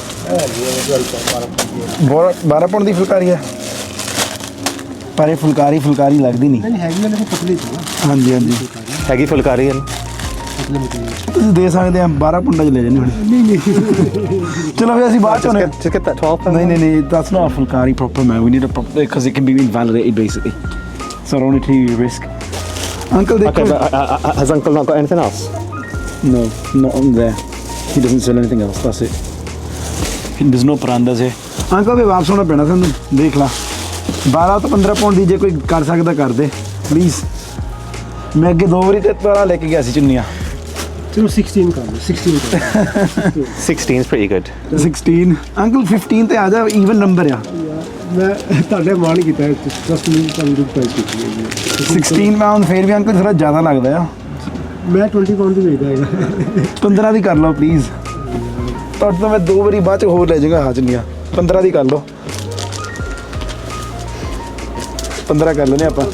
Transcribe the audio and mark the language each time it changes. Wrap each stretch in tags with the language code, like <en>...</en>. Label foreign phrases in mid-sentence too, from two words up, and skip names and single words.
<pa>12 ਪੌਂਡ ਦੀ ਫੁਲਕਾਰੀ ਹੈ ਪਰ ਇਹ ਫੁਲਕਾਰੀ ਲੱਗਦੀ ਨਹੀਂ ਹੈਗੀ ਲੇਕਿਨ ਪਤਲੀ ਸੀ ਨਾ ਹਾਂਜੀ ਹਾਂਜੀ ਹੈਗੀ ਫੁਲਕਾਰੀ ਹੈ ਤੁਸੀਂ ਦੇ ਸਕਦੇ ਆ 12 ਪੌਂਡਾਂ ਚ ਲੈ ਜਾਂਦੇ ਹੁਣ ਨਹੀਂ ਚਲੋ ਫਿਰ ਅਸੀਂ ਬਾਅਦ ਚ ਆਉਣੇ</pa> <en>Just get that 12 ਨਹੀਂ that's not a fulkari proper man we need a proper because it can be invalidated basically so I don't need to risk uncle Okay, but has uncle not got anything else? no not on there he doesn't sell anything else that's it there's no parandas here uncle</en> <pa>ਵੀ ਵਾਪਸ ਆਉਣਾ ਪੈਣਾ ਸਾਨੂੰ ਦੇਖ ਲਾ 12 ਤੋਂ 15 ਪੌਂਡ ਦੀ ਜੇ ਕੋਈ ਕਰ ਸਕਦਾ ਕਰ ਦੇ ਪਲੀਜ਼ ਮੈਂ ਅੱਗੇ 2 ਵਾਰੀ ਤੇ ਤਾਰਾ ਲੈ ਕੇ ਗਿਆ ਸੀ ਚੁੰਨੀਆਂ ਚਲੋ 16 ਕਰ ਲਓ 16</pa> <en>16 is pretty good.</en> <pa>16 ਅੰਕਲ 15 ਤੇ ਆ ਜਾ</pa> <en>even number</en> <pa>ਆ ਮੈਂ ਤੁਹਾਡੇ ਮਾਣ ਹੀ ਕੀਤਾ ਜਸਟ ਮੈਨੂੰ ਤੁਹਾਨੂੰ ਦੁੱਧ ਪ੍ਰਾਈਸ ਕੀਤੀ ਹੈ 16 ਪਾਉਂਡ ਫੇਰ ਵੀ ਅੰਕਲ ਥੋੜਾ ਜ਼ਿਆਦਾ ਲੱਗਦਾ ਆ ਮੈਂ 20 ਪਾਉਂਡ ਦੀ ਵੇਚਦਾ ਹੈਗਾ 15 ਦੀ ਕਰ ਲਓ ਪਲੀਜ਼ ਤੁਹਾਡੇ ਤੋਂ ਮੈਂ 2 ਵਾਰੀ ਬਾਅਦ ਚ ਹੋਰ ਲੈ ਜਾਊਂਗਾ ਹਾਜ਼ਨੀਆਂ 15 ਦੀ ਕਰ ਲਓ 15 ਕਰ ਲੈਨੇ ਆਪਾਂ</pa>